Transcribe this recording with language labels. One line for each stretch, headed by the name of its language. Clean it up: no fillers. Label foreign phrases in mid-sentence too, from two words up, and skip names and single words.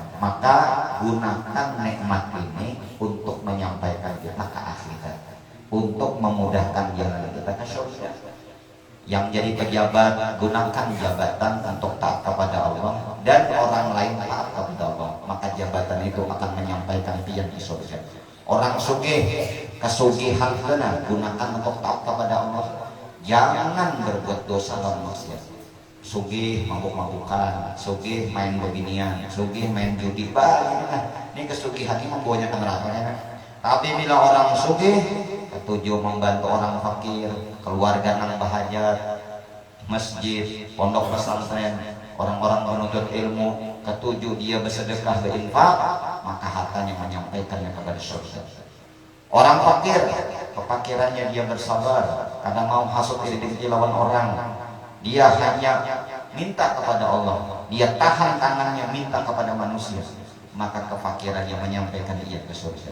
Indonesian: Maka gunakan nikmat ini untuk menyampaikan kita ke akhirat, untuk memudahkan jalan kita ke surga. Yang jadi pejabat, gunakan jabatan untuk taat kepada Allah dan orang lain taat kepada Allah, maka jabatan itu akan menyampaikan pian di surga. Orang sugih, kesugihan kena gunakan untuk taat kepada Allah. Jangan berbuat dosa dan maksiat. Sugih mabuk-mabukan, sugih main beginian, sugih main judi, banyak. Ini kesugihan ini membawanya ke neraka. Tapi bila orang sugih, ketujuh membantu orang fakir, keluarga nang bahajat, masjid, pondok pesantren, orang-orang penuntut ilmu, ketujuh dia bersedekah, berinfak, maka hartanya menyampaikannya kepada surga. Orang fakir, kefakirannya dia bersabar, kadang mau hasut iri dengki lawan orang, dia hanya minta kepada Allah, dia tahan tangannya minta kepada manusia, maka kefakirannya menyampaikan dia ke surga.